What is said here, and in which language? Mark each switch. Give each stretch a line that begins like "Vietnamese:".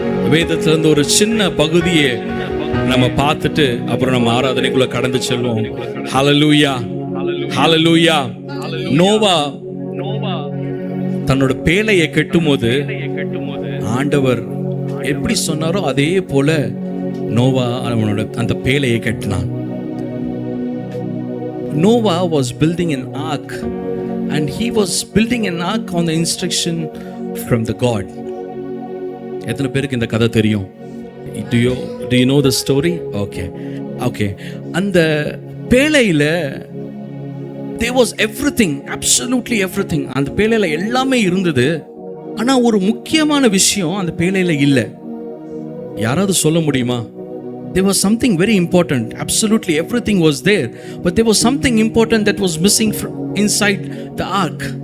Tamil: வேதத்திலிருந்து ஒரு சின்ன பகுதியை நம்ம பார்த்துட்டு அப்புறம் நம்ம ஆராதனைக்குள்ள கடந்து செல்வோம். ஹalleluya, ஹalleluya. நோவா தன்னோட பேழையை கட்டும்போது ஆண்டவர் எப்படி சொன்னாரோ அதே போல நோவா அவனோட அந்த பேழையை கட்டினான்.
English: Noah was building an ark and he was building an ark on the instruction from the God.
Tamil: எத்தனை பேருக்கு இந்த கதை தெரியும்?
English: Do you know the story? Okay.
Tamil: அந்த பேழையில
English: there was everything, absolutely everything.
Tamil: அந்த பேழையில எல்லாமே இருந்தது. ஆனா ஒரு முக்கியமான விஷயம் அந்த பேழையில இல்ல. யாராவது சொல்ல முடியுமா?
English: There was something very important. Absolutely everything was there, but there was something important that was missing inside the ark.